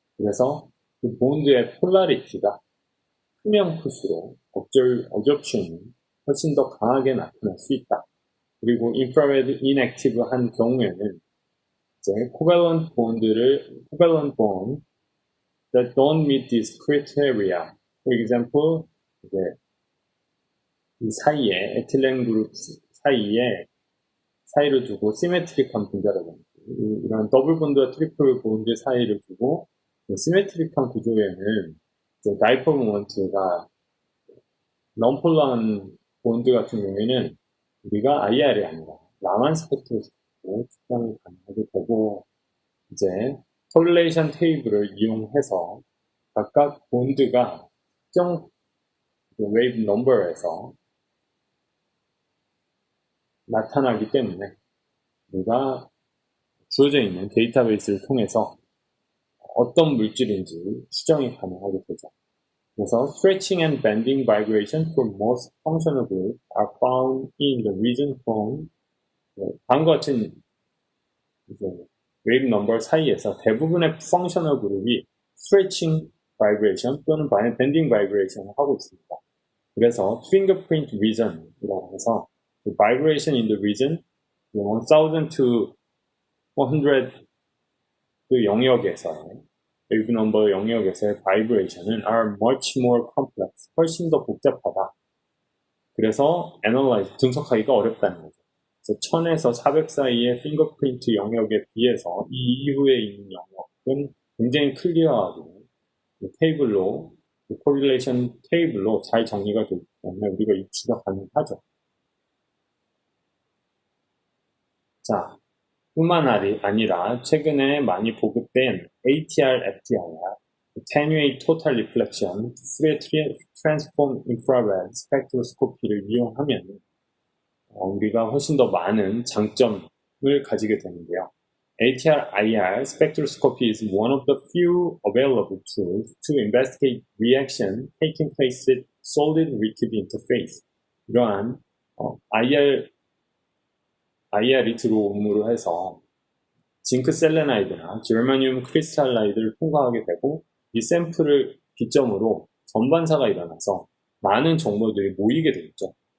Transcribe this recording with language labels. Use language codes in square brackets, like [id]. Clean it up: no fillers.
[ko] 그래서 그 본드의 폴라리티가 크면 클수록 어접션이 훨씬 더 강하게 나타날 수 있다. [en] 그리고 infrared inactive한 [ko] 경우에는 이제 [en] covalent bond that don't meet this criteria. For example, [ko] 이제 이 사이에 에틸렌 그룹 사이를 두고 시메트릭한 분자라든지 이런 더블 본드와 트리플 본드 사이를 두고 시메트릭한 구조에는 이제 다이폴 모먼트가 non-polar한 본드 같은 경우에는 우리가 IR이 아니라 라만 스펙트로스코피로 측정이 가능하게 되고, 이제 correlation 테이블을 이용해서 각각 본드가 특정 웨이브 넘버에서 나타나기 때문에 우리가 주어져 있는 데이터베이스를 통해서 어떤 물질인지 추정이 가능하게 되죠. [en] 그래서 stretching and bending vibration for most functional groups are found in the region from [ko] 다음과 같은 이제 웨이브 넘버 사이에서 대부분의 functional 그룹이 [en] stretching [ko] vibration 또는 bending vibration을 하고 있습니다. [en] 그래서 fingerprint region이라고 해서 the vibration in the region 1000 to 400 그 영역에서의 wave number 영역에서의 vibration은 are much more complex, [ko] 훨씬 더 복잡하다. 그래서 analyze, 분석하기가 어렵다는 거죠. 그래서 1000에서 400 사이의 fingerprint 영역에 비해서 이 이후에 있는 영역은 굉장히 클리어하고 테이블로, correlation 테이블로 잘 정리가 되기 때문에 우리가 유추가 가능하죠. 자, 뿐만 아니라 최근에 많이 보급된 ATR, FTIR, Attenuate Total Reflection, Fourier Transform Infrared Spectroscopy를 이용하면 우리가 훨씬 더 많은 장점을 가지게 되는데요. [en] ATR, IR spectroscopy is one of the few available tools to investigate reaction taking place at solid-liquid interface. [ko] 이러한 IR이 들어옴으로 해서 징크 셀레나이드나 제르마늄 크리스탈라이드를 통과하게 되고 이 샘플을 기점으로 전반사가 일어나서 많은 정보들이 모이게 되겠죠.